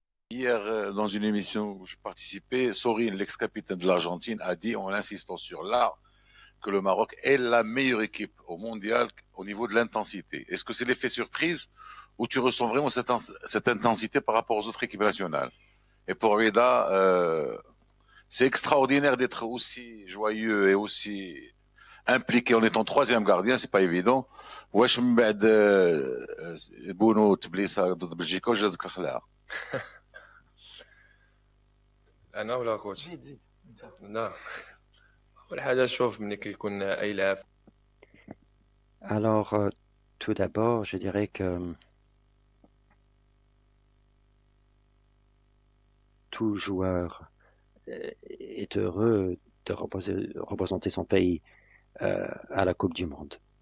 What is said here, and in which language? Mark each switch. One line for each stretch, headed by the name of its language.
French: Hier, dans une émission où je participais, Sorin, l'ex-capitaine de l'Argentine, a dit, en insistant sur l'art, que le Maroc est la meilleure équipe au mondial au niveau de l'intensité. Est-ce que c'est l'effet surprise ou tu ressens vraiment cette intensité par rapport aux autres équipes nationales? Et pour Rida, c'est extraordinaire d'être aussi joyeux et aussi impliqué en étant troisième gardien, c'est pas évident.
Arabic: واش من بعد بونو تبليسه ضد بلجيكا واش جاتك الخلاعه؟ انا ولا كوتش؟ زيد لا اول حاجه شوف ملي كيكون اي لاعب.
French: Alors, tout d'abord, je dirais que tout joueur est heureux de représenter son pays à la Coupe du Monde.